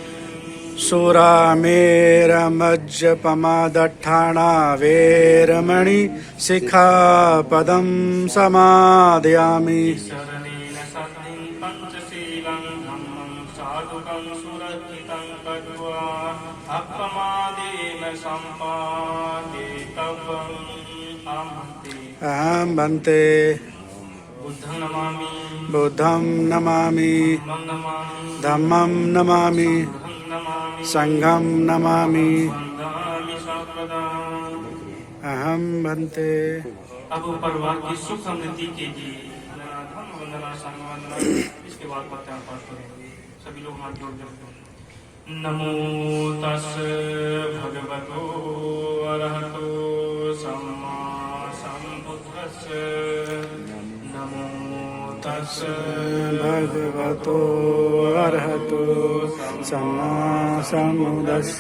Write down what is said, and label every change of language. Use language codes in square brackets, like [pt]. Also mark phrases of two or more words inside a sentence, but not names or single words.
[pi] सुरामेरमज्जपमादठाना वेरमणि सिक्खापदं समादयामि शरणेन सतिं पञ्चशीलं धम्मं साधुकं सुरक्षितं कृत्वा अपमादेन सम्पादितव्यम् अहं भन्ते बुद्धं नमामि बुद्धं नमामि धम्मं नमामि धम्मं नमामि संघं नमामि संघं नमामि वन्दामि सर्वदा। अहं भन्ते। [hi] अब परिवार की सुख समृद्धि के लिए धर्म वंदना संघ वंदना इसके बाद वाक्यार्थ पाठ करेंगे। सभी लोग हाथ जोड़ देते हैं। [pi] नमो तस् भगवतो अरहतो सम्मा सम्बुद्धस्स। नमो तस् भगवतो अर्हतो सम्मा सम्बुद्धस्स।